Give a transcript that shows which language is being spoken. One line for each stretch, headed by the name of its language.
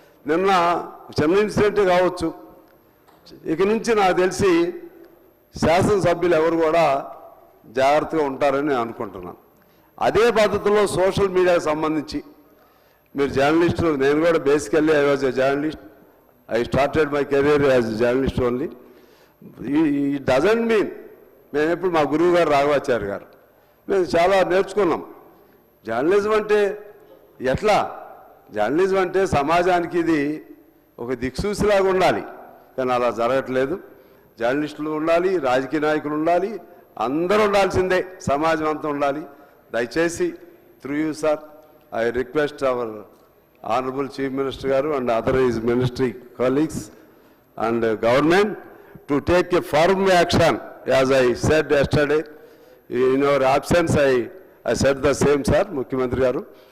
Telugu: నిన్న చిన్న ఇన్సిడెంట్ కావచ్చు. ఇక నుంచి నాకు తెలిసి శాసనసభ్యులు ఎవరు కూడా జాగ్రత్తగా ఉంటారని నేను అనుకుంటున్నాను. అదే పద్ధతిలో సోషల్ మీడియాకి సంబంధించి మీరు జర్నలిస్టులు, నేను కూడా basically
English: I was a journalist. I started my career as a journalist only. It doesn't mean,
Telugu: మేము ఎప్పుడు మా గురువు గారు రాఘవాచార్య గారు మేము చాలా నేర్చుకున్నాం. జర్నలిజం అంటే ఎట్లా, జర్నలిజం అంటే సమాజానికి ఇది ఒక దిక్సూసిలాగా ఉండాలి, కానీ అలా జరగట్లేదు. జర్నలిస్టులు ఉండాలి, రాజకీయ నాయకులు ఉండాలి, అందరూ ఉండాల్సిందే, సమాజం అంతా ఉండాలి. దయచేసి
English: Through you sir I request our Honorable Chief Minister Garu and other his ministry colleagues and government to take a firm action. As I said yesterday, in your absence I said the same, sir, Mukhyamantri Garu.